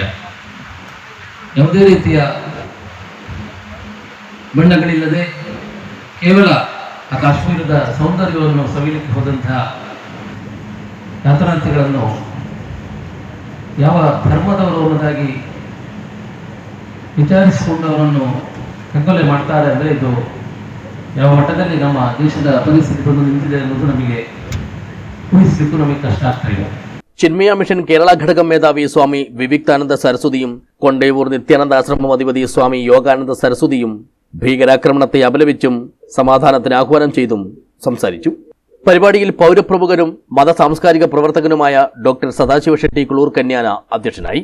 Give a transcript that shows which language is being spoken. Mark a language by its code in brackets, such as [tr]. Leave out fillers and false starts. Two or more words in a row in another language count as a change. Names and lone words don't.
[kn] ಯಾವುದೇ ರೀತಿಯ ಬಣ್ಣಗಳಿಲ್ಲದೆ ಕೇವಲ ಆ ಕಾಶ್ಮೀರದ ಸೌಂದರ್ಯವನ್ನು ಸವಿಲಿಕ್ಕೆ ಹೋದಂತಹ ಯಾತ್ರಾರ್ಥಿಗಳನ್ನು ಯಾವ ಧರ್ಮದವರು ಅನ್ನೋದಾಗಿ ವಿಚಾರಿಸಿಕೊಂಡು ಅವರನ್ನು ಕಗ್ಗೊಲೆ ಮಾಡ್ತಾರೆ ಅಂದರೆ ಇದು ಯಾವ ಮಟ್ಟದಲ್ಲಿ ನಮ್ಮ ದೇಶದ ಪರಿಸ್ಥಿತಿ ಬಂದು ನಿಂತಿದೆ ಅನ್ನೋದು ನಮಗೆ ಊಹಿಸಲಿಕ್ಕೂ ನಮಗೆ ಕಷ್ಟ ಆಗ್ತಾ ಇದೆ. [ml] ചിന്മയ മിഷൻ കേരള ഘടകം മേധാവി സ്വാമി വിവിക്താനന്ദ സരസ്വതിയും കൊണ്ടേവൂർ നിത്യാനന്ദ ആശ്രമം അധിപതി സ്വാമി യോഗാനന്ദ സരസ്വതിയും ഭീകരാക്രമണത്തെ അപലപിച്ചും സമാധാനത്തിന് ആഹ്വാനം ചെയ്തും സംസാരിച്ചു. പരിപാടിയിൽ പൗരപ്രമുഖനും മതസാംസ്കാരിക പ്രവർത്തകനുമായ ഡോക്ടർ സദാശിവ ഷെട്ടി കുളൂർ കന്യാന അധ്യക്ഷനായി.